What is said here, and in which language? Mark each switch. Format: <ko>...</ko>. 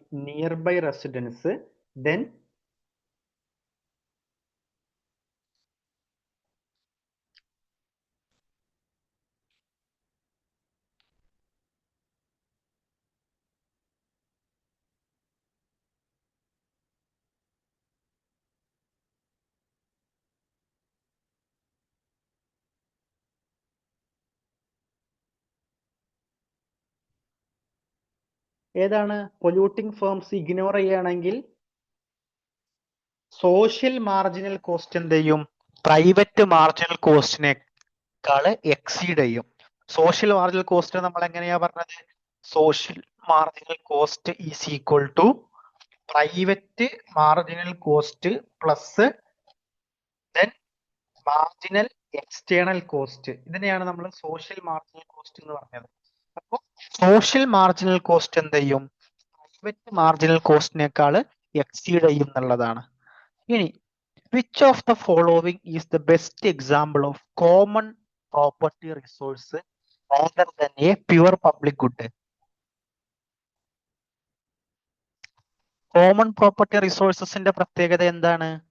<en>nearby residents, then ഏതാണ്?</en> <ml>Polluting firms ignore ചെയ്യുകയാണെങ്കിൽ social marginal cost എന്ത് ചെയ്യും? പ്രൈവറ്റ് മാർജിനൽ കോസ്റ്റിനേക്കാൾ എക്സീഡ് ചെയ്യും. സോഷ്യൽ മാർജിനൽ കോസ്റ്റ് നമ്മൾ എങ്ങനെയാ പറഞ്ഞത്?</ml> <en>Social marginal cost is equal to private marginal cost plus then marginal external cost.</en> <ml>ഇതിനെയാണ് നമ്മൾ സോഷ്യൽ മാർജിനൽ കോസ്റ്റ് എന്ന് പറഞ്ഞത്. അപ്പോൾ സോഷ്യൽ മാർജിനൽ കോസ്റ്റ് എന്ത് ചെയ്യും? പ്രൈവറ്റ് മാർജിനൽ കോസ്റ്റിനേക്കാൾ എക്സീഡ് ചെയ്യും എന്നുള്ളതാണ്.</ml> <en>ഇനി which of the following is the best example of common property resource rather than a pure public good?</en> <ml>Common property റിസോഴ്സസിന്റെ പ്രത്യേകത എന്താണ്?</ml>